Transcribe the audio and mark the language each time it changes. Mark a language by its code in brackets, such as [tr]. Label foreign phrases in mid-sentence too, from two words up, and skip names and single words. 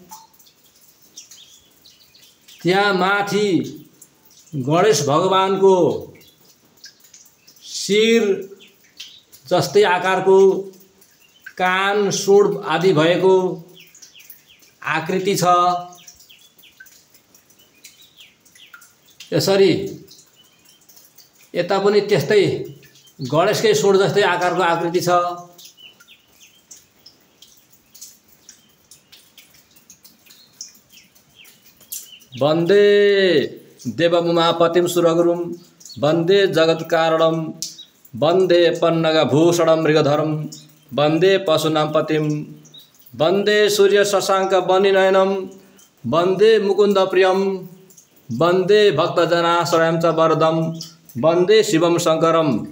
[ne] त्यहाँ माथि गणेश भगवानको शिर जस्तै आकारको कान सुँड आदि भएको आकृति छ। यसरी यता पनि त्यस्तै गणेशकै सुँड जस्तै आकारको आकृति छ। [sa] वन्दे देवमुमापतिं सुरगुरुं वन्दे जगत्कारणं वन्दे पन्नगभूषणं मृगधरं वन्दे पशूनां पतिं वन्दे सूर्य शशाङ्क वह्निनयनं वन्दे मुकुन्दप्रियं वन्दे भक्तजनाश्रयं च वरदं वन्दे शिवं शङ्करं।